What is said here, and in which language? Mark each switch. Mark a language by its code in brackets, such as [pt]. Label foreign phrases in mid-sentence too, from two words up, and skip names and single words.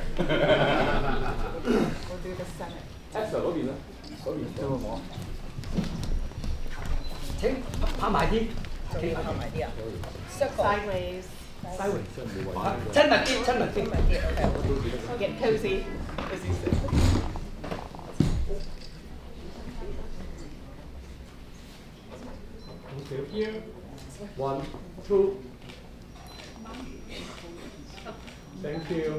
[en] We'll do the Senate. [yue] Esther 嗰邊啦，嗰邊都好。請拍埋啲，企拍埋啲啊。 [en] Sideways. [yue] 親密啲，親密啲。 [en] Get cozy, as you said. Okay, here. 1, 2. Thank you.